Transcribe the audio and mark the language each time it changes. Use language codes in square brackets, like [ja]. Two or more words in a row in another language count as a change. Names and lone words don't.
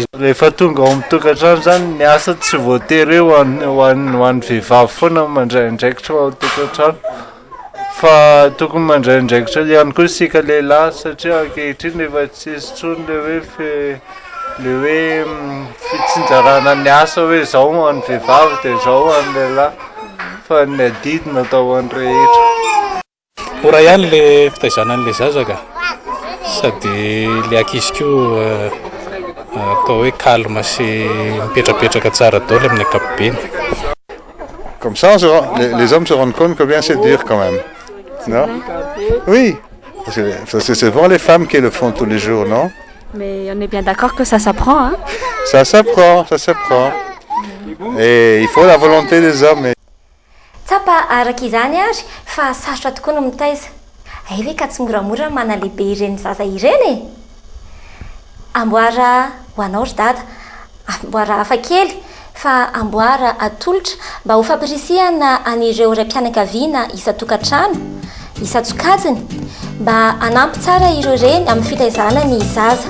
[mg] Rehefa tonga ao amin'ny tokantrano zany ny asa tsy voatery ho an'ny vehivavy foana mandray andraikitra ao amin'ny tokantrano fa tokony mandray andraikitra ihany koa isika lehilahy satria ankehitriny efa tsisy tsony le hoe fitsinjarana ny asa hoe zao ho an'ny vehivavy dia zao ho an'ny lehilahy fa ny adidina atao an'ny rehetra. Ora ihany le fitaizana an'le zazaka sady le ankizy koa atao hoe calme sy mipetrapetraka tsara daholo amin'ny ankapobeny. [fr] Comme ça, les hommes se rendent compte combien c'est dur quand même. Non? Oui, parce que c'est souvent les femmes qui le font tous les jours, non? Mais on est bien d'accord que ça s'apprend, hein? Ça s'apprend, ça s'apprend. Et il faut la volonté des hommes. [mg] Tsapa araka izany ary fa sarotra tokoa no mitaiza. Ay ve ka tsy moramora manalehibe ireny zaza ireny e. Amboara ho anao ry dada, amboara hafa kely fa amboara atolotra mba ho fampirisihana an'ireo raim-pianakaviana isa-tokantrano, isa-tsokajiny mba hanampy tsara ireo reny amin'ny fitaizana ny zaza.